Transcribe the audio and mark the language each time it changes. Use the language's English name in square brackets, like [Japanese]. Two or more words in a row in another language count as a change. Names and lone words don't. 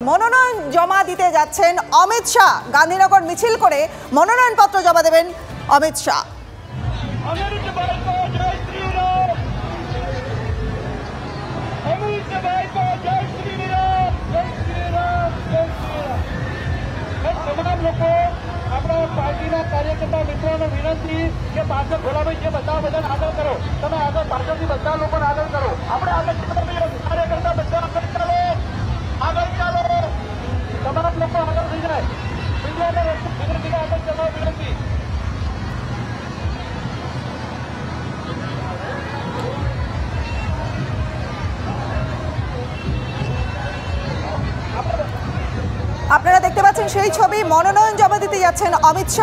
[Bangla] মনোনয়ন জমা দিতে যাচ্ছেন অমিত শাহ। গান্ধীনগর মিছিল করে মনোনয়নপত্র জমা দেবেন অমিত শাহ। [Gujarati] તમામ લોકો આપણા પાર્ટીના કાર્યકર્તા મિત્રોને વિનંતી કે પાછળ ભોલાભાઈ જે બધા બધાને આગળ કરો, તમે આગળ પાછળથી બધા લોકોને આગળ કરો. આપણે આગળ કાર્યકર્તા બધા આગળ ચાલો, આગળ ચાલો, તમામ લોકો આગળ થઈ જાય. મીડિયાને વિનંતી આગળ ચાલો વિનંતી. [Bangla] আপনারা দেখতে পাচ্ছেন সেই ছবি। মনোনয়ন জমা দিতে যাচ্ছেন অমিত শাহ।